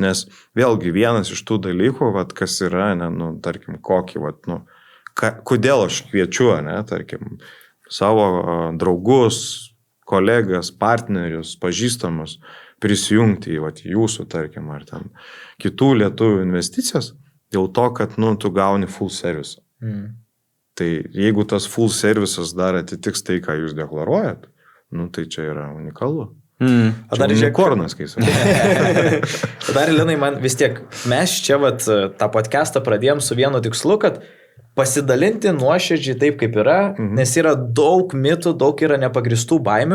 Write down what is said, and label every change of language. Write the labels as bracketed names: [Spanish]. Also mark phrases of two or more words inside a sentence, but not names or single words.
[Lithuanian] Nes vėlgi vienas iš tų dalykų, kas yra, tarkim, kokį, kodėl aš kviečiu, tarkim, savo draugus, kolegas, partnerius, pažįstamus prisijungti į jūsų, tarkim, ar ten kitų lietuvių investicijas, dėl to, kad, tu gauni [English] full service. [Lithuanian] Tai jeigu tas [English] full services [Lithuanian] dar atitiks tai, ką jūs deklaruojat, tai čia yra unikalu. Dar unikornas, kai sakai. Dar, Linai, man vis tiek, mes čia tą podcastą pradėjom su vienu tikslu, kad pasidalinti nuoširdžiai taip, kaip yra, nes yra daug mitų, daug yra nepagristų baimių.